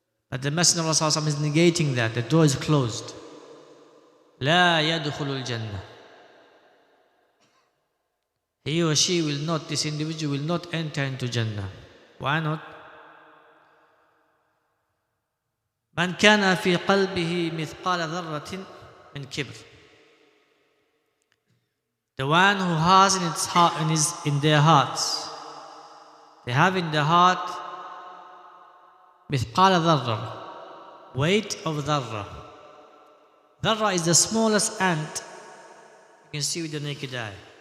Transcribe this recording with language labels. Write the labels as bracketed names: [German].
[English] But the Messenger of Allah is negating that. The door is closed. [Arabic] لا يدخل الجنة. [English] He or she will not, this individual will not enter into Jannah. Why not? [Arabic] من كان في قلبه مثقال ذرة من كبر. [English] The one who has in its heart, in their hearts, they have in their heart [Arabic] مثقال ذرة, [English] weight of ذرة. Dharra is the smallest ant you can see with the naked eye.